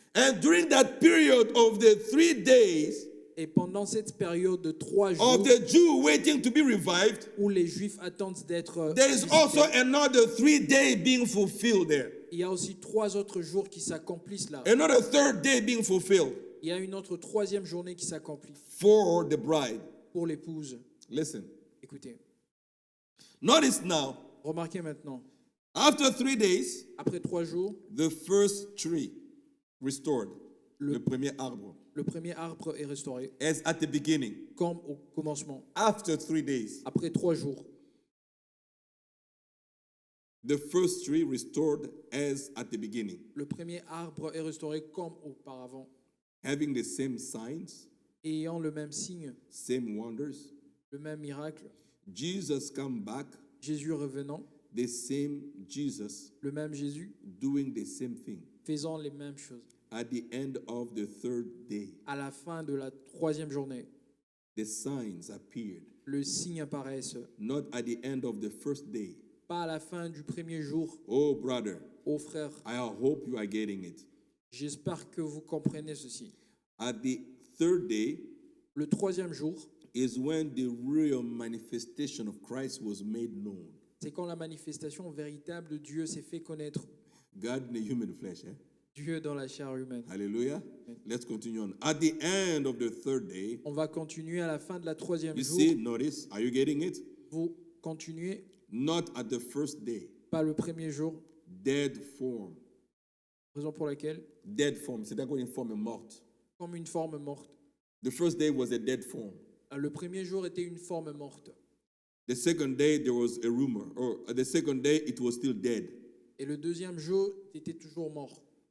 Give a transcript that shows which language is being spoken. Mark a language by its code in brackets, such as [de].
[en] And during that period of the 3 days [fr] Et pendant cette période de 3 jours [en] of the Jew waiting to be revived, [fr] où les Juifs attendent d'être [en] there is [fr] visités, [en] also another 3 day being fulfilled there. [fr] il y a aussi 3 autres jours qui s'accomplissent là. [en] Another third day being fulfilled [fr] Il y a une autre 3e journée qui s'accomplit [en] for the bride. [fr] pour l'épouse. [en] Listen. [fr] Écoutez, [en] Notice now, [fr] remarquez maintenant, [en] after 3 days, [fr] après 3 jours, [en] the first tree restored, [fr] Le- le premier arbre. Le premier arbre est restauré, [en] as at the beginning, [fr] comme au commencement, [en] after 3 days. [fr] après 3 jours. [en] The first tree restored as at the beginning, [fr] Le premier arbre est restauré comme auparavant, [en] having the same signs, [fr] ayant le même signe, [en] same wonders. [fr] le même miracle. [en] Jesus come back, [fr] Jésus revenant, [en] the same Jesus [fr] le même Jésus, [en] doing the same thing. [fr] faisant les mêmes choses. [en] At the end of the third day, [fr] À la fin de la 3e journée, [en] the signs appeared, [fr] le signe apparaît, [en] not at the end of the first day. [fr] pas à la fin du premier jour. [en] Oh, brother, [fr] Ô frère, [en] I hope you are getting it. [fr] j'espère que vous comprenez ceci. [en] At the third day [fr] Le 3e jour, [en] is when the real manifestation of Christ was made known. [fr] c'est quand la manifestation véritable de Dieu s'est fait connaître. [en] God in the human flesh. [fr] Dieu dans la chair humaine. [en] Hallelujah. Let's continue on. At the end of the third day, [fr] On va continuer à la fin de la 3e [en] you [fr] jour. [en] see, notice, are you getting it? [fr] Vous continuez, [en] Not at the first day. [fr] pas le premier jour, [en] Dead form. [fr] raison pour laquelle, [en] Dead form. [fr] C'est d'accord, une forme morte. comme une forme morte. [en] The first day was a dead form. [fr] Le premier jour était une forme morte. [en] The second day, there was a rumor. Or the second day, it was still dead. [fr] Et le 2e jour était toujours mort.